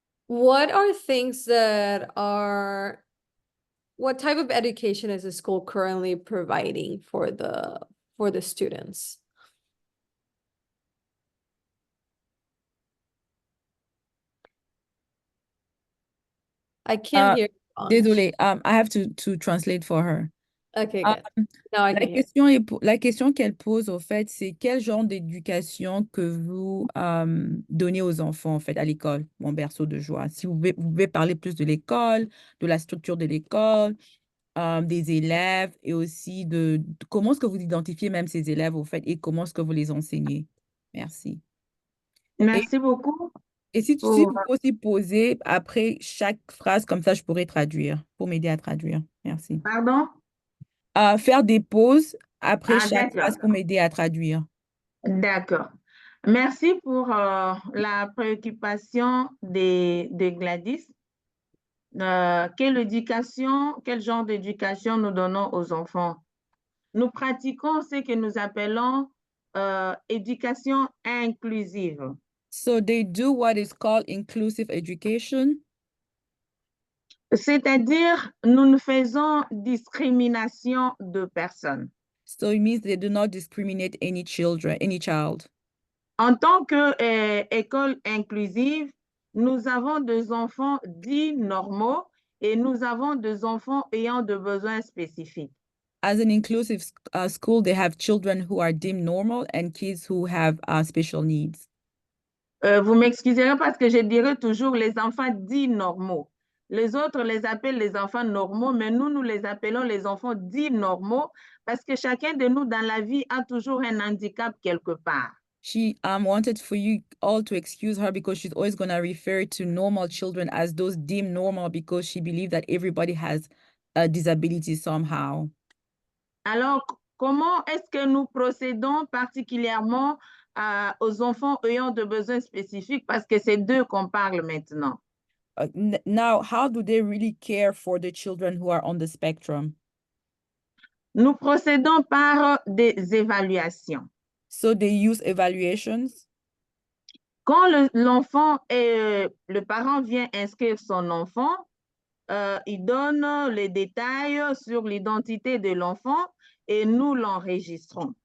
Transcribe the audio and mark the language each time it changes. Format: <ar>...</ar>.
<en>What are things that are, what type of education is the school currently providing for the students? I can't hear you, Anj.</en> <fr>Désolée,</fr> <en>I have to translate for her. Okay, good. Now I can hear.</en> <fr>La question qu'elle pose, au fait, c'est quel genre d'éducation que vous donnez aux enfants, en fait, à l'école, mon berceau de joie. Si vous pouvez parler plus de l'école, de la structure de l'école, des élèves, et aussi de comment est-ce que vous identifiez même ces élèves, au fait, et comment est-ce que vous les enseignez. Merci. Merci beaucoup. Et si pour- vous pouvez aussi poser après chaque phrase, comme ça, je pourrais traduire, pour m'aider à traduire. Merci. Pardon? Faire des pauses après Ah, chaque d'accord. phrase pour m'aider à traduire. D'accord. Merci pour la préoccupation de Gladys. Quel genre d'éducation nous donnons aux enfants? Nous pratiquons ce que nous appelons éducation inclusive.</fr> <en>So they do what is called inclusive education.</en> <fr>C'est-à-dire, nous ne faisons discrimination de personne.</fr> <en>So it means they do not discriminate any child.</en> <fr>En tant qu'école inclusive, nous avons des enfants dits normaux et nous avons des enfants ayant des besoins spécifiques.</fr> <en>As an inclusive school, they have children who are deemed normal and kids who have special needs.</en> <fr>Vous m'excuserez parce que je dirais toujours les enfants dits normaux. Les autres les appellent les enfants normaux, mais nous les appelons les enfants dits normaux parce que chacun de nous dans la vie a toujours un handicap quelque part.</fr> <en>She wanted for you all to excuse her because she's always going to refer to normal children as those deemed normal because she believed that everybody has a disability somehow.</en> <fr>Alors, comment est-ce que nous procédons particulièrement aux enfants ayant de besoins spécifiques parce que c'est d'eux qu'on parle maintenant?</fr> <en>Now, how do they really care for the children who are on the spectrum?</en> <fr>Nous procédons par des évaluations.</fr> <en>So they use evaluations.</en> <fr>Quand l'enfant et le parent vient inscrire son enfant, il donne les détails sur l'identité de l'enfant et nous l'enregistrons.</fr>